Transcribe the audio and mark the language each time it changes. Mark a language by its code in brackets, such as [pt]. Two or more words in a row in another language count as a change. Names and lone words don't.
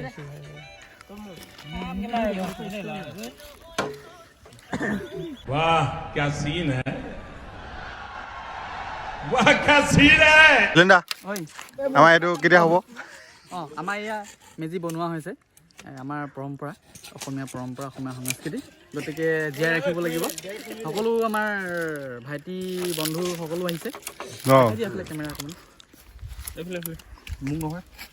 [hi] वाह क्या सीन है वाह क्या सीन है [as] লিন্দা আমাৰ এইটো কেতিয়া হ'ব আমাৰ এয়া মেজি বনোৱা হৈছে আমাৰ পৰম্পৰা অসমীয়া সংস্কৃতি গতিকে জীয়াই ৰাখিব লাগিব সকলো আমাৰ ভাইটি বন্ধু সকলো আহিছে কেমেৰা অকণমান মোক নহয়